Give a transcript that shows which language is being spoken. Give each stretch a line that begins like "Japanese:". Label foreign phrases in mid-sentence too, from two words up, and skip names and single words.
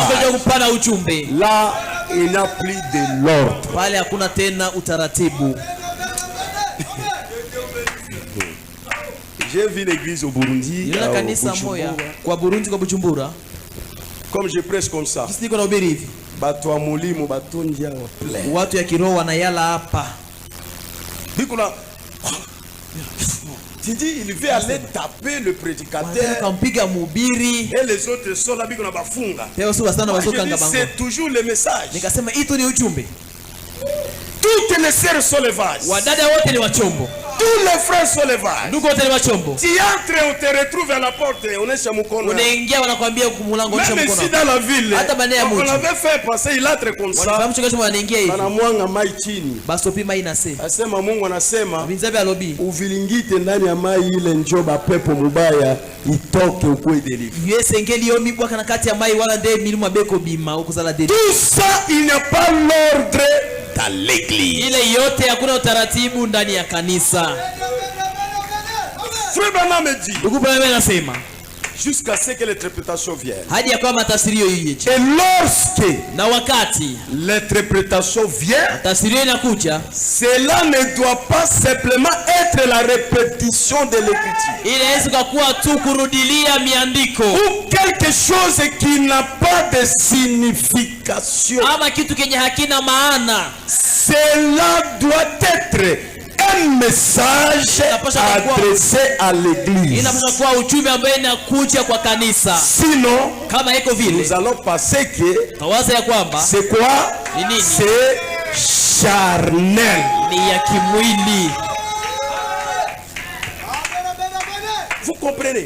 French: Là il n'y a plus de l'ordre. J'ai vu l'église au Burundi. Comme je prêche comme ça.
Swahili: Watu ya kiroho wanayala hapa.
French: Tu dis il veut aller taper le prédicateur. Et les autres sont là
Swahili: biko na bafunga.
French: C'est toujours le message. Toutes les sœurs sont les vases. Tous les frères sont les vases. Tu entres, on te retrouve à la porte. On est chez Moukono. Même ici dans la ville, on avait fait passer, il entre comme ça.
Swahili: Anamwanga mai chini. Asema Mungu anasema uvilingite ndani ya mai ile njoba pepo mubaya itoke ukwe deliver.
French: Tout ça il n'y a pas l'ordre dans l'église.
Swahili: Ile yote hakuna utaratibu ndani ya kanisa.
French: Frère Branham me dit,
Swahili: ndugu Branham anasema
French: jusqu'à ce que l'interprétation vienne.
Swahili: Hadi ya kwamba tafsiri ije.
French: Et lorsque
Swahili: na wakati
French: l'interprétation vient,
Swahili: tafsiri inakuja,
French: cela ne doit pas simplement être la répétition de l'écriture.
Swahili: Inaweza kuwa tu kurudilia miandiko.
French: Ou quelque chose qui n'a pas de signification.
Swahili: Ama kitu kenye hakina maana.
French: Cela doit être un message adressé à l'église. Sinon, nous allons penser que c'est quoi? C'est charnel. Vous comprenez?